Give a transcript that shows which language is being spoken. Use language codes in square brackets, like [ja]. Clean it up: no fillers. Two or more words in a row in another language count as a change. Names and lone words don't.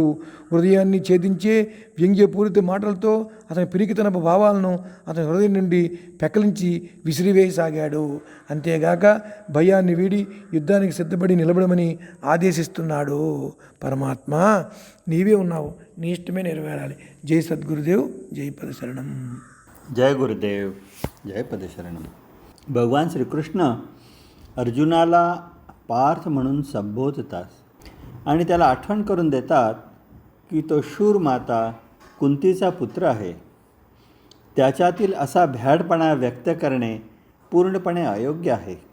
[te] హృదయాన్ని ఛేదించే వ్యంగ్యపూరిత మాటలతో అతని పిరికితన భావాలను అతని హృదయం నుండి పెకలించి విసిరివేయసాగాడు. అంతేగాక భయాన్ని వీడి యుద్ధానికి సిద్ధపడి నిలబడమని ఆదేశిస్తున్నాడు. పరమాత్మ నీవే ఉన్నావు, నీ ఇష్టమే నెరవేరాలి. జై సద్గురుదేవ్, జై పదశరణం. [mr] जय गुरुदेव, जय पदशरणम. भगवान श्रीकृष्ण अर्जुनाला पार्थ म्हणून संबोधतात आणि त्याला आठवण करून देतात की तो शूर माता कुंतीचा पुत्र आहे. त्याच्यातील असा भ्याडपणा व्यक्त करणे पूर्णपणे अयोग्य आहे.